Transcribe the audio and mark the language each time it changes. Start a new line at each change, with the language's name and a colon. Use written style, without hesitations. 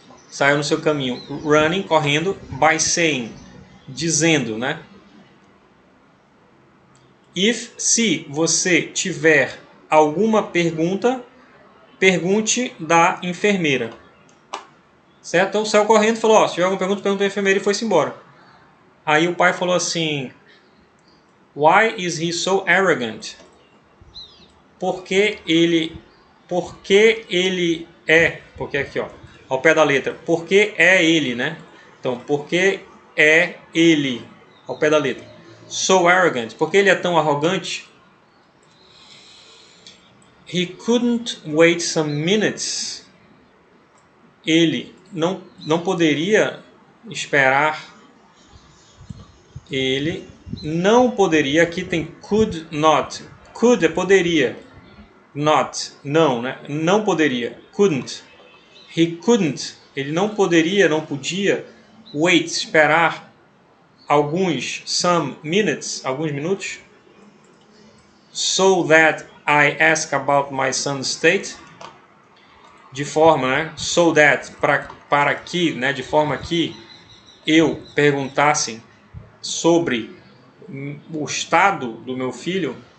Portuguese: Saiu no seu caminho, running, correndo, by saying, dizendo, né? Se você tiver alguma pergunta, pergunte da enfermeira. Certo? Então saiu correndo e falou, se tiver alguma pergunta, pergunta da enfermeira e foi-se embora. Aí o pai falou assim,
English: why is he so arrogant?
Portuguese: Porque aqui ó, ao pé da letra, porque é ele, né? Então, porque é ele, ao pé da letra.
English: So arrogant,
Portuguese: porque ele é tão arrogante.
English: He couldn't wait some minutes.
Portuguese: Ele não poderia esperar. Ele não poderia, aqui tem could not. Could é poderia. Not, não, né? Não poderia. Couldn't.
English: He couldn't.
Portuguese: Ele não poderia, não podia. Wait, esperar
English: some minutes,
Portuguese: alguns minutos.
English: So that I ask about my son's state.
Portuguese: De forma, né? So that, para que, né? De forma que eu perguntasse sobre o estado do meu filho.